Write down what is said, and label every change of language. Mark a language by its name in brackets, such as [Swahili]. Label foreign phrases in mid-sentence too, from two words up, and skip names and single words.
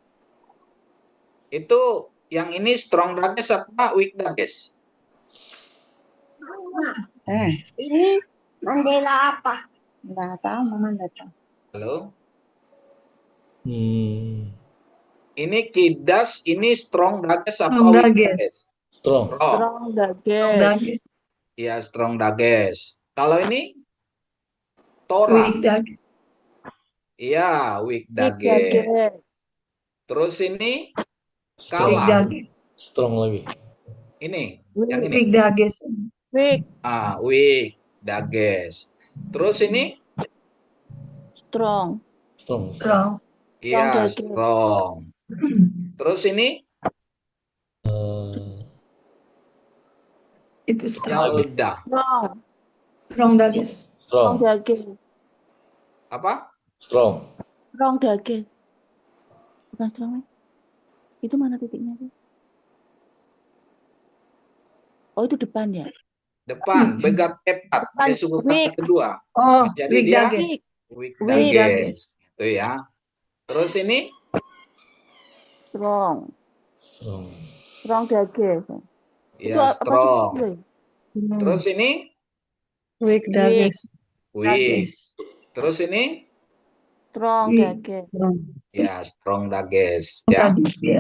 [Indonesian] Itu yang ini [English] strong dages [Indonesian] apa weak dages? Ini membela apa? Enggak tahu, Mama enggak tahu. Halo? Ini kidas, ini [English] strong dages [Indonesian] apa [English] Strong weak dages. dages? strong. Strong dages. [Indonesian] Iya, [English] strong dages. [Indonesian] Kalau ini tora. [English] Weak dages. Iya, weak dages. [Indonesian] Terus ini [English] Strong. Weak kala. dages. Strong lagi. [Indonesian] Ini, yang ini. [English] Weak dages. Weak dages. [Indonesian] Terus ini [English] Strong. Strong. Strong. [Indonesian] iya, [English] dages. [Indonesian] strong. Terus ini Itu strong. [Hebrew] yalda. [English] Strong. Strong dages. Strong Strong. dages. [Indonesian] Apa? [English] Strong. Strong dages. Bukan strong. [Indonesian] Itu mana titiknya tuh? Oh, itu depan ya? Depan, [Hebrew] begat kepat. [Indonesian] Dia suku kata kedua. Oh, Jadi [English] weak [Indonesian] dia [English] dages. weak Weak [Indonesian] dages. Itu ya. Terus ini [English] Strong. Strong. Strong dages. Itu [Indonesian] ya apa sih? strong. Terus ini [English] Weak dages. [Indonesian] weak. Terus ini [English] Strong dages. ya strong dages ya. [Indonesian] Ya.